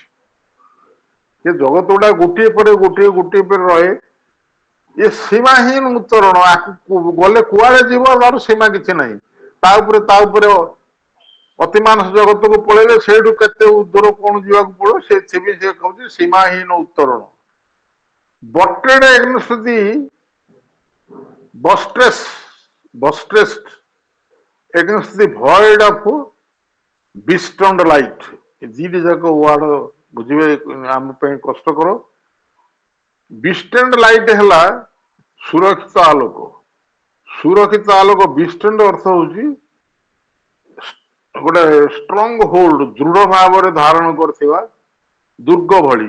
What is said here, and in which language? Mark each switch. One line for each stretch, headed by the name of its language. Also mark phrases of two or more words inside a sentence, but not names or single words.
Odia: ସେ ଜଗତ ଗୁଡା ଗୋଟିଏ ପରେ ଗୋଟିଏ, ଗୋଟିଏ ପରେ ରହେ। ଏ ସୀମାହୀନ ଉତ୍ତରଣ, ଆକୁ ଗଲେ କୁଆଡେ ଯିବ ତାର ସୀମା କିଛି ନାହିଁ। ତା ଉପରେ, ତା ଉପରେ ଅତିମାନସ ଜଗତକୁ ପଳେଇଲେ ସେଇଠୁ କେତେ ଦୂର କଣ ଯିବାକୁ ପଡିବ, ସେଥିପାଇଁ ସେ କହୁଛି ସୀମାହୀନ ଉତ୍ତରଣ।
English: butted against the buttress, buttressed against the void of bestrand light.
Odia: ଦିଟି ଯାକ ୱାର୍ଡ ବୁଝିବେ ଆମ ପାଇଁ କଷ୍ଟକର।
English: bestrand light
Odia: ହେଲା ସୁରକ୍ଷିତ ଆଲୋକ। ସୁରକ୍ଷିତ ଆଲୋକ ବିଷ୍ଟାଣ୍ଡ ଅର୍ଥ ହଉଛି ଗୋଟେ
English: strong hold,
Odia: ଦୃଢ ଭାବରେ ଧାରଣ କରିଥିବା ଦୁର୍ଗ ଭଳି।